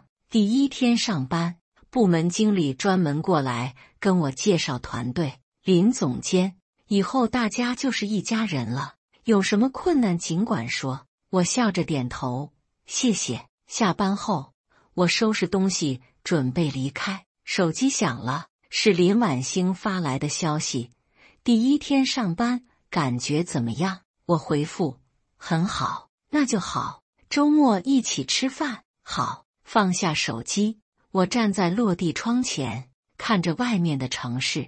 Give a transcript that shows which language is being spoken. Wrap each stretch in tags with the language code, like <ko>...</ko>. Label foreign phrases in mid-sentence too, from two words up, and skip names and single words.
<zh>第1天上班，部門經理專門過來跟我介紹團隊。林總監，以後大家就是一家人了，有什麼困難儘管說。我笑着點頭，謝謝。下班後，我收拾東西準備離開，手機響了，是林婉星發來的消息。第1天上班，感覺怎麼樣？我回復：很好。那就好。周末一起吃飯？好。放下手機，我站在落地窗前，看着外面的城市。</zh>